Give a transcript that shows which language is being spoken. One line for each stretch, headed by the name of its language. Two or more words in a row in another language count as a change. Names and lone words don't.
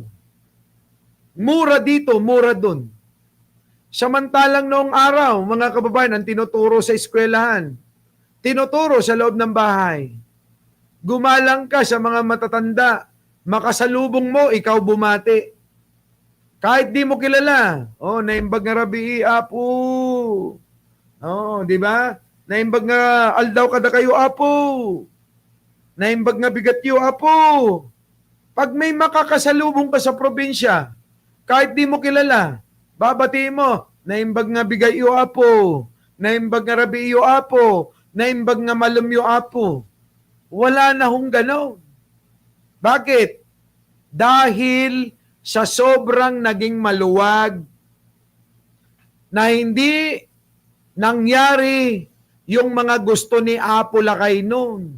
Filipino: Mura dito, mura dun. Samantalang noong araw, mga kababayan, ang tinuturo sa eskwelahan, tinuturo sa loob ng bahay. Gumalang ka sa mga matatanda, makasalubong mo, ikaw bumati. Kahit di mo kilala.
Iloko: Naimbag nga rabi, Apo.
Filipino: Di ba?
Iloko: Naimbag nga aldaw kada kayo, Apo. Naimbag nga bigat yo, Apo.
Filipino: Pag may makakasalubong ka sa probinsya, kahit di mo kilala, babati mo,
Iloko: naimbag nga bigay yo, Apo. Naimbag nga rabi yo, Apo. Naimbag nga malum yo, Apo.
Filipino: Wala na gano'n. Bakit? Dahil sa sobrang naging maluwag na hindi nangyari yung mga gusto ni Apo Lakay noon.